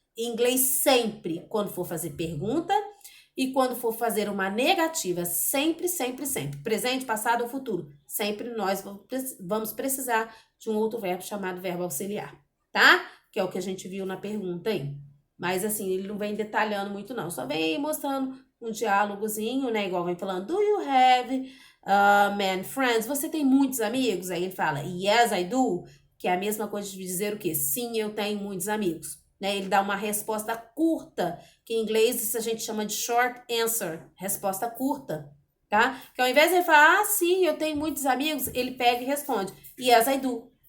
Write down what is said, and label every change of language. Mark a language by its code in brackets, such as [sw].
[pt] Em inglês, sempre, quando for fazer pergunta e quando for fazer uma negativa, sempre, sempre, sempre, presente, passado ou futuro, sempre nós vamos precisar de um outro verbo chamado verbo auxiliar, tá? Que é o que a gente viu na pergunta aí. Mas assim, ele não vem detalhando muito não, só vem mostrando um diálogozinho, né? [en] Igual vem falando, do you have many friends? [pt] Você tem muitos amigos? Aí ele fala, [en] yes, I do, [pt] que é a mesma coisa de dizer o quê? Sim, eu tenho muitos amigos. Né? Ele dá uma resposta curta, que em inglês isso a gente chama de short answer, resposta curta, tá? Que ao invés de ele falar, sim, eu tenho muitos amigos, ele pega e responde, [en] yes, I do.